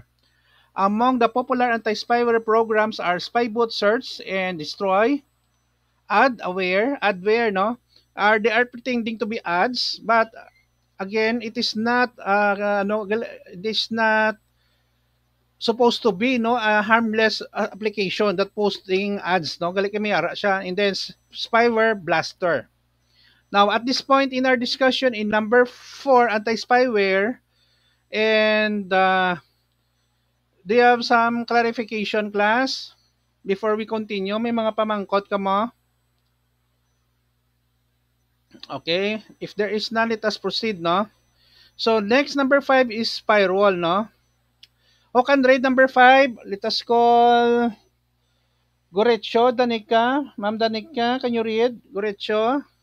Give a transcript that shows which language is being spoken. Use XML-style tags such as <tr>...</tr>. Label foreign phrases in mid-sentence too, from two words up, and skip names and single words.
<en>Among the popular anti-spyware programs are Spybot Search and Destroy, Adware, no, they are pretending to be ads, but again, it is not it is not supposed to be, no, a harmless application that posting ads,</en> <hil>no, gali kami ara siya.</hil> <en>And then spyware blaster. Now at this point in our discussion in number 4, anti-spyware, and do you have some clarification, class, before we continue?</en> <hil>May mga pamangkot ka mo?</hil> <en>Okay, if there is none, let us proceed, no. So next, number 5 is firewall, no. Who can read number 5? Let us call Gorecho Danica. Ma'am Danica, can you read? Gorecho.</en>